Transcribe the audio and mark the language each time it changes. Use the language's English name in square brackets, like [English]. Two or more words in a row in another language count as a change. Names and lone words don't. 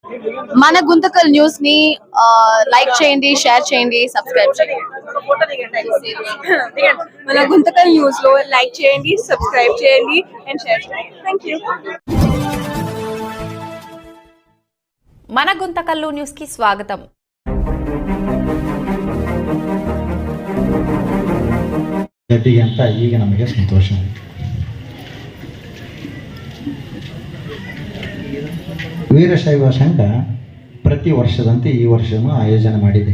[Telugu] మన గుంతకల్ న్యూస్ ని లైక్ చేయండి, షేర్ చేయండి, సబ్స్క్రైబ్ చేయండి. మన గుంతకల్ న్యూస్ లో లైక్ చేయండి, సబ్స్క్రైబ్ చేయండి [English] and share [Telugu] చేయండి. [English] thank you. [Telugu] మన గుంతకల్లు న్యూస్ కి స్వాగతం. [Kannada] ಅಂತ ಈಗ ನಮಗೆ ಸಂತೋಷ. ವೀರಶೈವ ಸಂಘ ಪ್ರತಿ ವರ್ಷದಂತೆ ಈ ವರ್ಷವೂ ಆಯೋಜನೆ ಮಾಡಿದೆ.